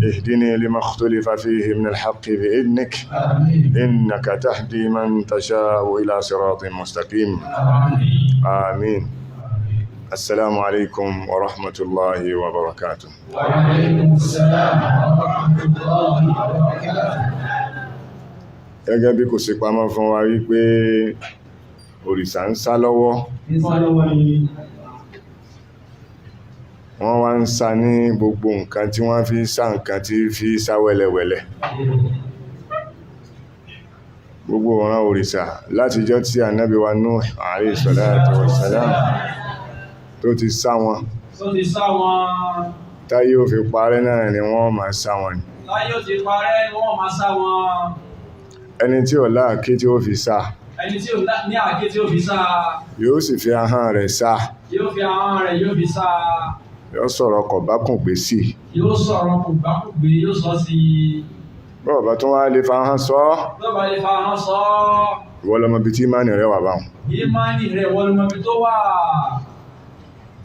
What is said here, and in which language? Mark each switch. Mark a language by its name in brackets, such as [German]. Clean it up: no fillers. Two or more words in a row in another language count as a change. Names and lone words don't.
[Arabic] اهدني لما اختلف فيه من الحق بإذنك آمين. إنك تهدي من تشاء إلى صراط مستقيم آمين. آمين. السلام عليكم ورحمة الله وبركاته. وعليكم السلام ورحمة الله وبركاته. [Yoruba] Gẹ́gẹ́ bí kò sí pamọ́ fún wa wípé òrìṣà ń sá lọ́wọ́, wọ́n wá ń sá ní gbogbo nǹkan tí wọ́n fi sá nǹkan tí fi sá wẹ́lẹ́wẹ́lẹ́. Gbogbo ọ̀ràn òrìṣà látijọ́ tí Ànábì wa Nuh [Arabic] عليه الصلاة والسلام [Yoruba] tó ti sá wọn, táyé ò fi parẹ́ náà ni wọ́n máa sá wọn. Ẹni tí ò láàké tí ó fi sá, yóò sì fi ahọ́n rẹ̀ sá, yóò sọ̀rọ̀ kọ̀bákùngbé sí, bọ́ọ̀ bá tún wá lè fa ahọ́n sọ, ìwọ lọmọ bí tí ìmánì rẹ̀ wà báhùn.